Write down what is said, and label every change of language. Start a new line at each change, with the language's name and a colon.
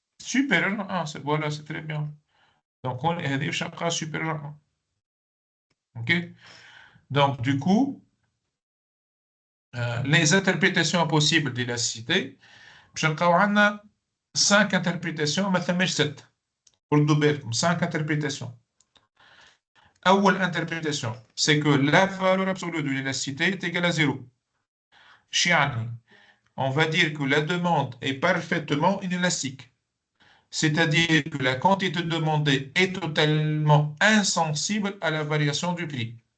French: Supérieur à 1, voilà, c'est très bien. Donc,
Arabic: هذه شقة
French: supérieure à 1. OK? Donc, du coup, les interprétations possibles d'élasticité,
Arabic: باش نلقاو عندنا
French: 5 interprétations,
Arabic: ما ثماش
French: 6.
Arabic: ردوا بالكم
French: 5 interprétations.
Arabic: أول
French: interprétation, c'est que la valeur absolue de l'élasticité est égale à 0.
Arabic: يعني,
French: on va dire que la demande est parfaitement inélastique. C'est-à-dire que la quantité demandée est totalement insensible à la variation du prix.